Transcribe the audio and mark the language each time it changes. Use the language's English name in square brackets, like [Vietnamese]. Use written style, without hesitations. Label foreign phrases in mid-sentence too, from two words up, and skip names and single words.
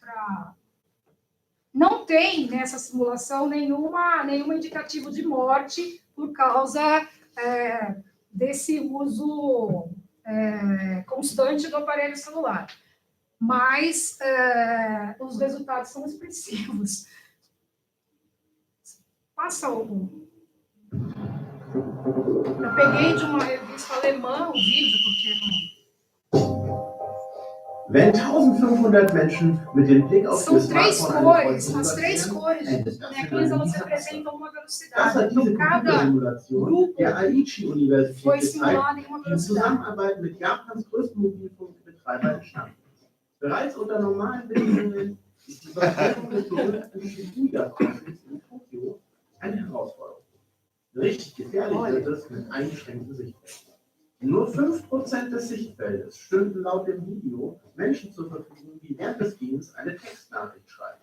[Portuguese] Não tem nessa simulação nenhuma indicativo de morte por causa desse uso constante do aparelho celular. Mas os resultados são expressivos. Passa o... Eu peguei de uma revista alemã o vídeo, porque não... [German] Wenn 1.500 Menschen mit dem Blick auf [Portuguese] São [German] das [Portuguese] três [German] Smartphone [Portuguese] cores, as três cores, aquelas elas representam uma velocidade. Então, cada grupo [German] der Aichi-Universität [Portuguese] foi [German] gezeigt, [Portuguese] simulado em uma [German] die in [Portuguese] velocidade. [German] Zusammenarbeit mit Japans größten Mobilfunkbetreiber entstanden. Bereits unter normalen Bedingungen ist die Überquerung des berühmten Shibuya-Kreuzes in Tokio eine Herausforderung. Richtig gefährlich wird es mit eingeschränktem Sichtfeld. Nur 5% des Sichtfeldes stünden laut dem Video Menschen zur Verfügung, die während des Gehens eine Textnachricht schreiben.